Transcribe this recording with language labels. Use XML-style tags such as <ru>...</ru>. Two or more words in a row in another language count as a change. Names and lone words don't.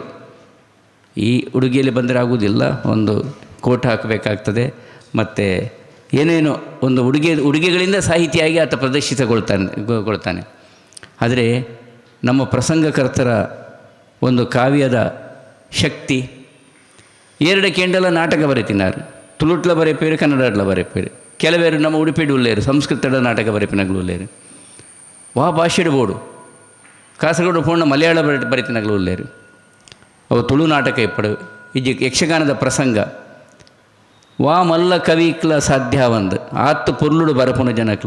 <kn>ಈ ಉಡುಗೆಯಲ್ಲಿ ಬಂದರೆ ಆಗುವುದಿಲ್ಲ, ಒಂದು ಕೋಟ್ ಹಾಕಬೇಕಾಗ್ತದೆ, ಮತ್ತು ಏನೇನೋ ಒಂದು ಉಡುಗೆಗಳಿಂದ ಸಾಹಿತಿಯಾಗಿ ಆತ ಪ್ರದರ್ಶಿತಗೊಳ್ತಾನೆ.</kn> <tcy>ಆದರೆ ನಮ್ಮ ಪ್ರಸಂಗಕರ್ತರ ಒಂದು ಕಾವ್ಯದ ಶಕ್ತಿ, 2 ಕೇಂಡಲ ನಾಟಕ ಬರೆತಿನಾರು, ತುಳುಟ್ಲ ಬರೆಪೇರು, ಕನ್ನಡಡ್ಲ ಬರೆಪೇರು. ಕೆಲವೇರು ನಮ್ಮ ಉಡುಪಿಡು ಉಳ್ಳೇರು, ಸಂಸ್ಕೃತದ ನಾಟಕ ಬರೆಪಿನಗಳು ಉಳ್ಳೇರು, ವಾ ಭಾಷೆಡು ಬೋಡು, ಕಾಸರಗೋಡು ಪೋಣ ಮಲಯಾಳ ಬರೆತಿನಗಳು ಉಳ್ಳೇರು. ಅವು ತುಳು ನಾಟಕ ಇಪ್ಪಡು, ಇಜ್ಜಿ ಯಕ್ಷಗಾನದ ಪ್ರಸಂಗ, ವಾ ಮಲ್ಲ ಕವಿಕ್ಲ ಸಾಧ್ಯ ಒಂದು ಆತ್ತು ಪೊರ್ಲುಡು ಬರಪುನ ಜನಕ್ಲು.</tcy>